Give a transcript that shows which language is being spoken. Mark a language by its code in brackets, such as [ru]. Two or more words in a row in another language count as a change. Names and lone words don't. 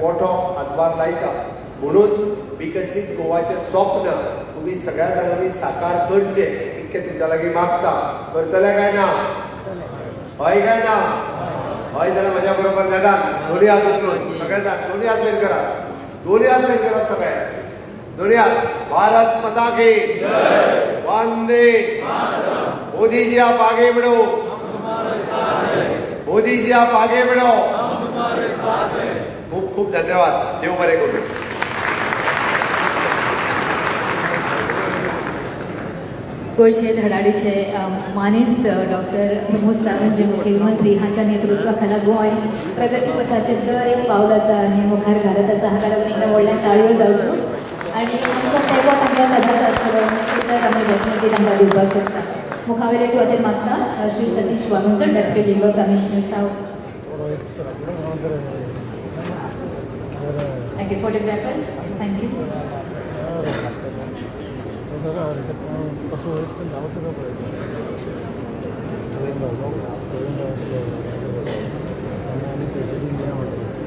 [kok] मोठो हातभार लायता म्हणून विकसीत गोवाचें स्वप्न तुम्ही सगळ्या जाणांनी साकार करचे इतकें तुमच्या लागीं मागता करतले काय ना हय काय ना हय जाल्यार म्हज्या बरोबर नेटान दोन्ही हात उचलून सगळे जाण दोन्ही हात वयर करा दोन्ही हात वयर करा सगळे दोन्ही हात [hi] भारत माता की वंदे मोदी जी आप आगे बढ़ो मोदी जी आप आगे बढ़ो [kok] खूप खूप धन्यवाद देव बरे करू गोयचे धडाडीचे मानेस्त डॉक्टर प्रमोद सावंत जे मुखेलमंत्री हांच्या नेतृत्वाखाला गोंय प्रगती पथाचेर दर एक पावल आसा आनी मुखार घालत आसा हाका लागून एकदा व्हडल्यान ताळयो जावच्यो आनी आमचो तेंको तांकां सदांच आसतलो तर आमी डेफिनेटली तांकां दिवपाक शकता मुखावेले सुवातेर मागता श्री सतीश वागुंकर [en] deputy labour commissioner [kok] सावथ [en] thank you photographers thank you [mr] कसं पण लावतं का पाहिजे आणि त्याच्यातून